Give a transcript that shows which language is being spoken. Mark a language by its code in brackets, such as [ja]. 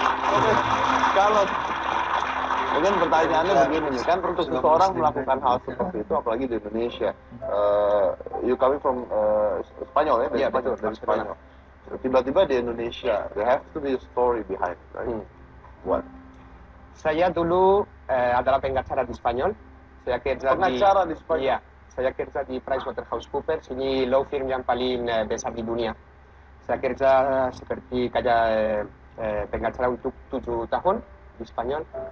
[id] Oke, kalau mungkin pertanyaannya begini nih, kan untuk seseorang melakukan hal seperti itu, apalagi di Indonesia, [en] you coming from [id] Spanyol ya, dari Iya, Spanyol, betul, dari Barcelona. Spanyol. Tiba-tiba di Indonesia, [en] there has to be a story behind, right? What? [id] Saya dulu adalah pengacara di Spanyol. Saya kerja Pengacara di Spanyol? Iya, saya kerja di PricewaterhouseCoopers, ini law firm yang paling besar di dunia. Saya kerja seperti kayak pengacara untuk 7 tahun di Spanyol.